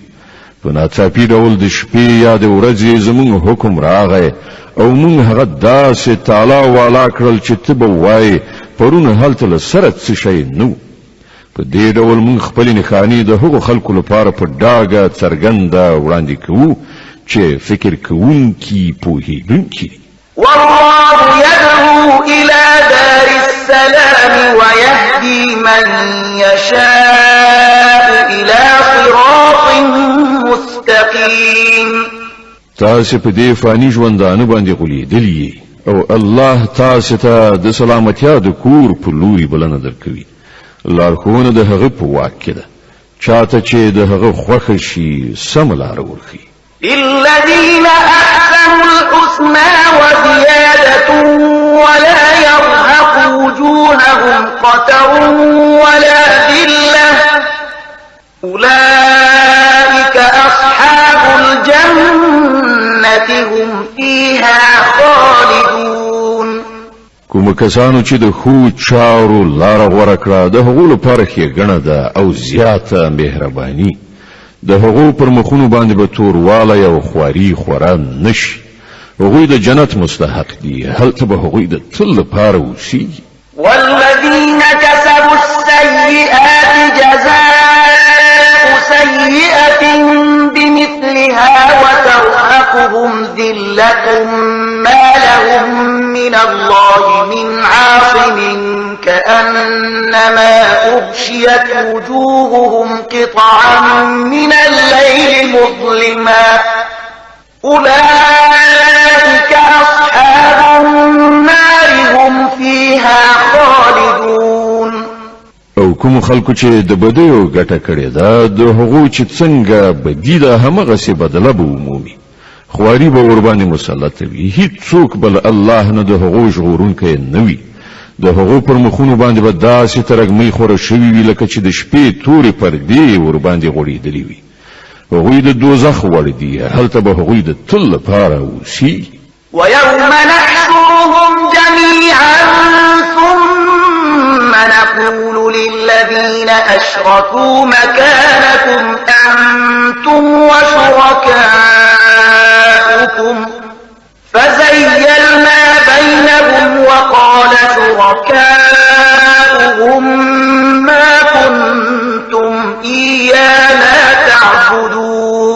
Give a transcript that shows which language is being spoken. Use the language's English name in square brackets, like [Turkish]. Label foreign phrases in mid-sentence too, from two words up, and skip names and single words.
[Pashto] په ناڅاپي ډول د شپې یا د ورځې زموږ حکم راغی او موږ هغه داسې تالا والا کړل چې ته به وایې پرون هلته له سره څه شی نه و. په دې ډول موږ خپلې نښانې د هغو خلکو لپاره په ډاګه څرګنده وړاندې کوو چې فکر کوونکي پوهېدونکي. [Arabic] والله يدعو إلى دار السلام ويهدي من يشاء إلى صراط مستقيم. [Pashto] تاسې په دې فاني ژوندانه باندې غولېدلي او الله تاسې ته د سلامتیا د کور په لوري بلنه درکوي. لارښوونه د هغه په واک کې ده، چاته چې د هغه خوښه شي سمه لاره ورښيي. [Arabic] للذين أحسنوا الحسنى وزيادة ولا يرهق وجوههم قتر ولا ذلة أولئك أصحاب الجنة هم فيها خالدون. [Pashto] کوم کسانو چې د خو چارو لار غوړه کړه د هغو لپاره ښېګڼه ده او زیاته مهرباني. د هغو پر مخونو باندې به توروالی او خواري خورا نشي. هغوی د جنت مستحق دي. هلته به هغوی د تل لپاره اوسیږي. [Arabic] والذين كسبوا السيئات جزاء سيئة بمثلها وترهقهم ذلة ما لهم من الله من عاصم كأنما أغشيت وجوههم قطعا من الليل مظلما أولئك أصحاب النار هم فيها خالدون. [Pashto] او کوم خلکو چې د بدیو ګټه کړې ده د هغو چې څنګه بدی ده همغسې بدله به ومومي. خواري به ورباندې مسلط وي. هیڅوک بل الله نه د هغو ژغورونکی نه وي. د هغو پر مخونو باندې به داسې ترږمۍ خوره شوي وي لکه چې د شپې تورې پردې ورباندې غوړېدلې وي. هغوی د دوزخ وړ دي. هلته به هغوی د تل لپاره اوسي. [Arabic] ويوم نحشرهم جميعا ثم نقول للذين أشركوا مكانكم أنتم وشركاؤكم فزيلنا بينهم وقال شركاؤهم ما كنتم إيانا تعبدون.